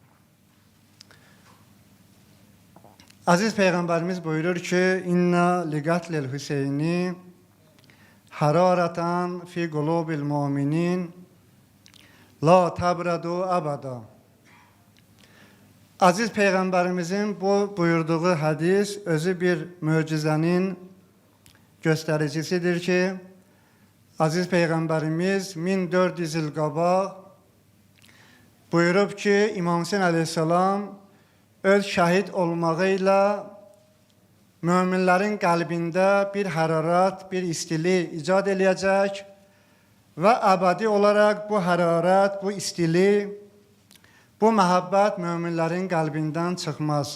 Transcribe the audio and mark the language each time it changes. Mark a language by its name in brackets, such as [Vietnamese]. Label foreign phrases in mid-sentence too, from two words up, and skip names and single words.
[Turkish] Aziz Peygamberimiz buyurur ki: [Arabic] إن لقتل الحسين حرارة في قلوب المؤمنين لا تبرد أبدا. [Turkish] Aziz Peygamberimizin bu buyurduğu hadis özü bir mucizenin göstericisidir ki, [Azerbaijani] Aziz Peygamberimiz 1400 yıl qabaq buyurub ki, İmam Hüseyin aleyhisselam öz şəhid olmağıyla müminlərin qəlbində bir hərarət, bir istili icad eləyəcək və əbədi olaraq bu hərarət, bu istili, bu məhəbbət müminlərin qəlbindən çıxmaz.